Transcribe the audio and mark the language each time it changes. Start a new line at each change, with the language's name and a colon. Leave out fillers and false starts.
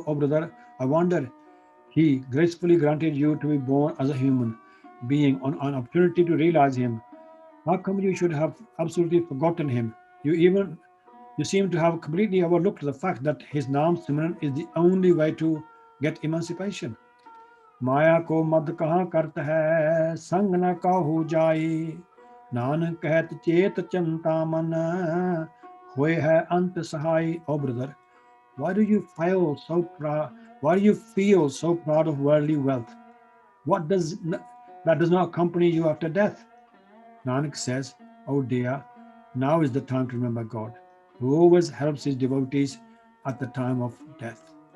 English: Oh brother, I wonder he gracefully granted you to be born as a human being on an opportunity to realize him. How come you should have absolutely forgotten him? You seem to have completely overlooked the fact that his Naam Simran is the only way to get emancipation.
Hindi: माया को मद कहाँ करत है संग न काहू जाई नानक कहत चेत चिंता मन होए है अंत सहाय.
English: Oh brother, why do you feel so proud? Why do you feel so proud of worldly wealth? What does that does not accompany you after death? Nanak says, oh dear, now is the time to remember God, who always helps his devotees at the time of death.